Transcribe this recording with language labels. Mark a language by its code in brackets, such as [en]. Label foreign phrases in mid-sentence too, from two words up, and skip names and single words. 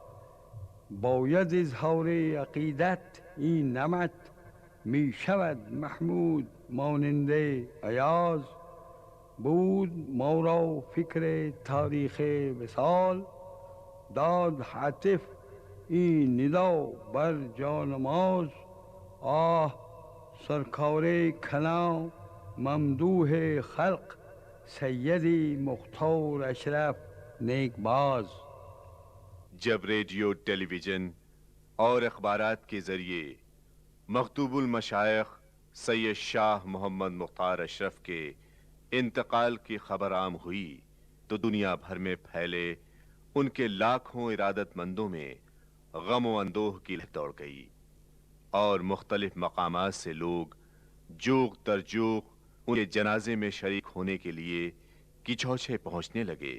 [fa] باید اظهار عقیدت این نمط، می شود محمود مانند ایاز. بود ما را فکر تاریخ وصال، داد هتف این ندا بر جانماز. آه سرکار کلام ممدوح خلق، سیدی مختار اشرف نیک باز. [ur] جب ریڈیو، ٹیلی ویژن اور اخبارات کے ذریعے مخدوم المشائخ سید شاہ محمد مختار اشرف کے انتقال کی خبر عام ہوئی تو دنیا بھر میں پھیلے ان کے لاکھوں ارادت مندوں میں غم و اندوہ کی لہر دوڑ گئی اور مختلف مقامات سے لوگ جوق در جوق ان کے جنازے میں شریک ہونے کے لیے کچھوچے پہنچنے لگے۔